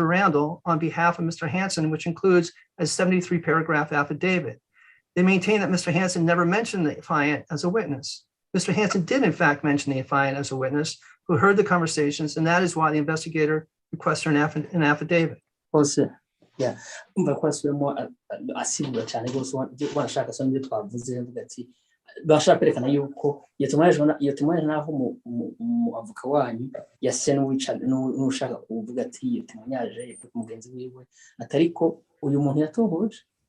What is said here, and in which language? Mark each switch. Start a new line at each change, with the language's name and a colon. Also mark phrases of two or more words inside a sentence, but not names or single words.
English: Randall on behalf of Mr. Hansen, which includes a 73 paragraph affidavit. They maintain that Mr. Hansen never mentioned the affiant as a witness. Mr. Hansen did in fact mention the affiant as a witness who heard the conversations, and that is why the investigator requested an affidavit.
Rundi: Hose, yeah, umva ko asubiyemo asigura cyane rwose wanashaka so n'ibyo twavuze mvuga ati bashaka kwerekana yuko iyo témoignage naho mu avoka wanyu yase n'ushaka kuvuga ati iyo témoignage mugenzi wiwe atariko uyu muntu yatohoje